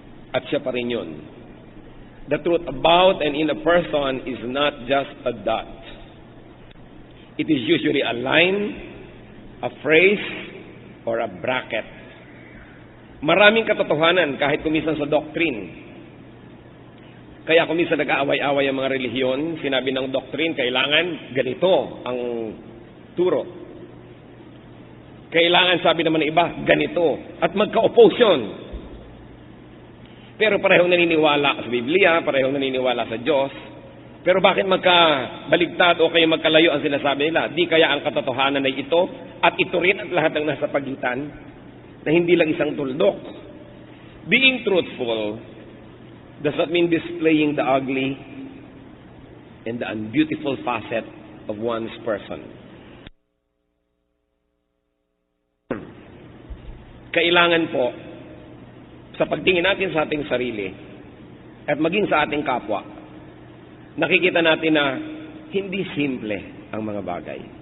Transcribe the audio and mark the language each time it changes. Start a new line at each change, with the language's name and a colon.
Filipino: At siya pa rin yun.
English: The truth about and in a person is not just a dot. It is usually a line, a phrase, or a bracket.
Filipino: Maraming katotohanan kahit kumisan sa doctrine. Kaya kumisan nag-aaway-away ang mga relihiyon, sinabi ng doctrine, kailangan ganito ang turo. Kailangan, sabi naman ng iba, ganito. At magka-oppose yun. Pero parehong naniniwala sa Biblia, parehong naniniwala sa Diyos. Pero bakit magkabaligtad o kayo magkalayo ang sinasabi nila? Di kaya ang katotohanan ay ito at ito rin at lahat ng nasa pagitan na hindi lang isang tuldok.
English: Being truthful does not mean displaying the ugly and the unbeautiful facet of one's person.
Filipino: Kailangan po, sa pagtingin natin sa ating sarili at maging sa ating kapwa, nakikita natin na hindi simple ang mga bagay.